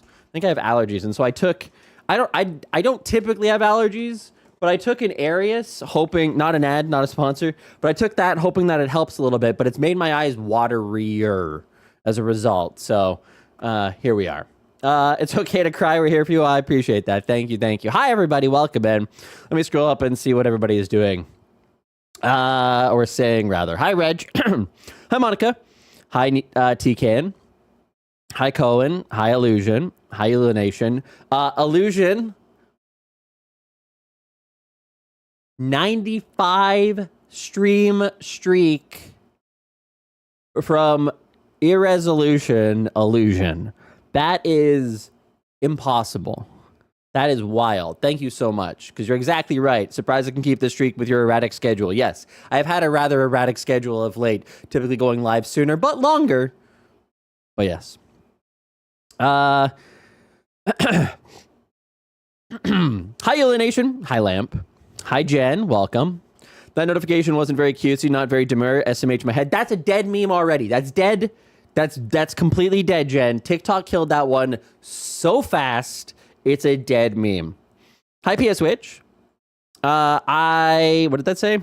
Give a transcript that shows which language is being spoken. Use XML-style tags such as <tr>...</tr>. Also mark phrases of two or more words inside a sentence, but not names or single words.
<en>And so I took, I don't typically have allergies, but I took an Arius, hoping, not an ad, not a sponsor, but I took that hoping that it helps a little bit, but it's made my eyes waterier as a result. So here we are. It's okay to cry. We're here for you. I appreciate that. Thank you. Hi, everybody. Welcome in. Let me scroll up and see what everybody is doing. Or saying, rather. Hi, Reg. Hi, Monica. Hi, TCan. Hi, Cohen. Hi, Illusion. Hi, Illumination. Illusion. 95 stream streak from Irresolution Illusion. That is impossible. That is wild. Thank you so much, because you're exactly right. Surprised I can keep this streak with your erratic schedule. Yes, I have had a rather erratic schedule of late, typically going live sooner, but longer. But yes. Hi, Illumination. Hi, Lamp. Hi, Jen. Welcome. That notification wasn't very cutesy, not very demure. SMH my head. That's a dead meme already. That's dead. That's completely dead, Jen. TikTok killed that one so fast. It's a dead meme. Hi, PS Witch. What did that say?</en>